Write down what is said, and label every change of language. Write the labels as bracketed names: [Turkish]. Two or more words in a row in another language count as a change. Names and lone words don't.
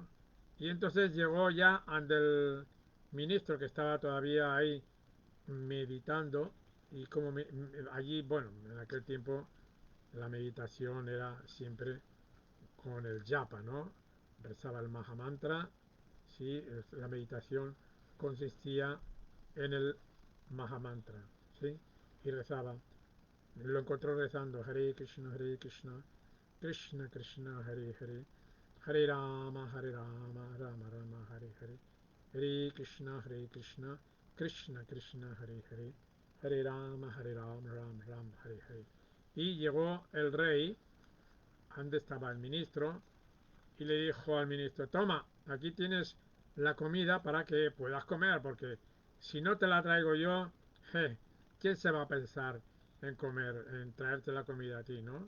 [Spanish] Y entonces llegó ya ante el ministro que estaba todavía ahí meditando y como allí, bueno, en aquel tiempo la meditación era siempre con el japa, ¿no? Rezaba el Mahamantra, sí, la meditación consistía en el Mahamantra, ¿sí? Y rezaba. Lo encontró rezando [Sanskrit] हरे कृष्ण, हरे कृष्ण, कृष्ण कृष्ण, हरे हरे, हरे राम, राम राम, हरे हरे, हरे कृष्ण, कृष्ण कृष्ण, हरे हरे, हरे राम, राम राम, हरे हरे. [Spanish] Y llegó el rey, donde estaba el ministro, y le dijo al ministro, toma, aquí tienes la comida para que puedas comer, porque si no te la traigo yo, je, ¿quién se va a pensar en comer, en traerte la comida a ti, no?